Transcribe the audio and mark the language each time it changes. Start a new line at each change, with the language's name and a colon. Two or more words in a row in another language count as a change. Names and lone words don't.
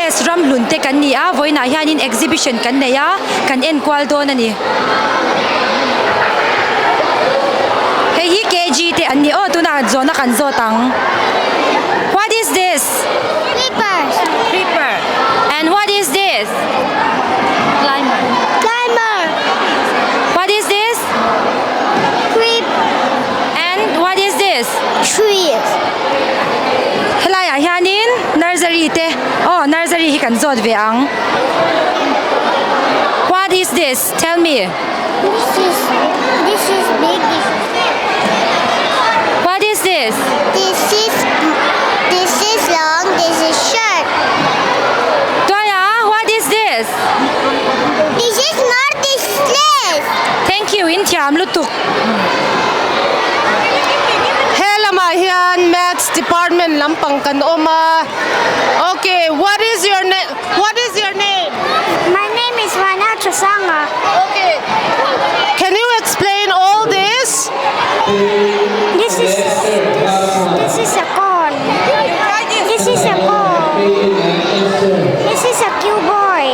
Mizo: Ramhlun te kan ni a voina hianin exhibition kan nei a kan en kwal don ani hei hi kg te an ni o tuna zona kan zo tang.
English: What is this? Creeper. And what is this? Climber. What is this? Creep. And what is this? Trees.
Mizo: Helaya hianin nursery te. Oh, nursery hi kan zot ve ang.
English: What is this? Tell me. This is big. What is this? This is long. This is short. Toya, what is this? This is not this place. Thank you,
Mizo: Intiam lutuk. Helama hian
English: Maths Department
Mizo: lampang kan oma.
English: Okay, what is your name? What is your name? My name is Magnetism. Okay. Can you explain all this? This is a cone. This is a ball. This is a cuboid.